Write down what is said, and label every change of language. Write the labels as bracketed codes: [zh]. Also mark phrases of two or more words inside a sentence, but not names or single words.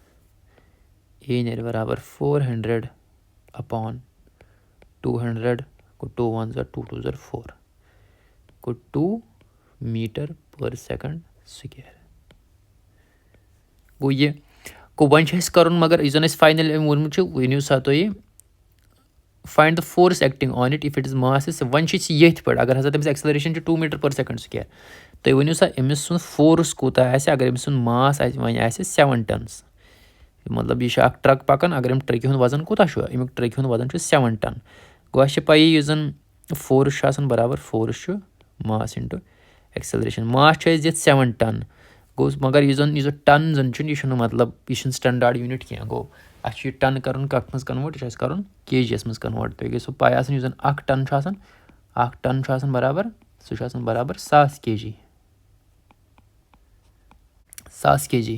[ks] 400 اَپان 200 گوٚو 2 1s 2 2s 4 گوٚو 2 [en] metre per second square [ks] گوٚو یہِ گوٚو وۄنۍ چھُ اَسہِ کَرُن مگر یُس زَن اَسہِ فاینَل أمۍ ووٚنمُت چھُ ؤنِو سا تُہۍ [en] find the force acting on it if it is mass is [ks] وۄنۍ چھِ أسۍ ییٚتھۍ پٮ۪ٹھ اگر ہسا تٔمِس ایٚکسَلریشَن چھِ 2 [en] metre per second square [ks] تُہۍ ؤنِو سا أمِس سُنٛد فورس کوٗتاہ آسہِ اگر أمۍ سُنٛد ماس آسہِ وۄنۍ آسہِ 7 tons مطلب یہِ چھِ اَکھ ٹرٛک پَکان اگر أمۍ ٹرٛکہِ ہُنٛد وَزن کوٗتاہ چھُ اَمیُک ٹرٛکہِ ہُنٛد وَزن چھُ 7 ton گوٚو اَسہِ چھِ پَیی یُس زَن فورس چھُ آسان برابر فورس چھُ [en] mass into acceleration [ks] ماس چھُ اَسہِ دِتھ 7 ton گوٚو مگر یُس زَن ٹَن زَن چھُنہٕ یہِ چھُنہٕ مطلب یہِ چھُنہٕ [en] standard unit [ks] کینٛہہ گوٚو اَسہِ چھُ یہِ ٹَن کَرُن کَتھ منٛز کَنوٲٹ یہِ چھُ اَسہِ کَرُن کے جی یَس منٛز کَنوٲٹ تۄہہِ گژھِوٕ پَے آسٕنۍ یُس زَن 1 ٹَن چھُ آسان 1 ٹَن چھُ آسان برابر سُہ چھُ آسان برابر 1000 kg 1000 kg.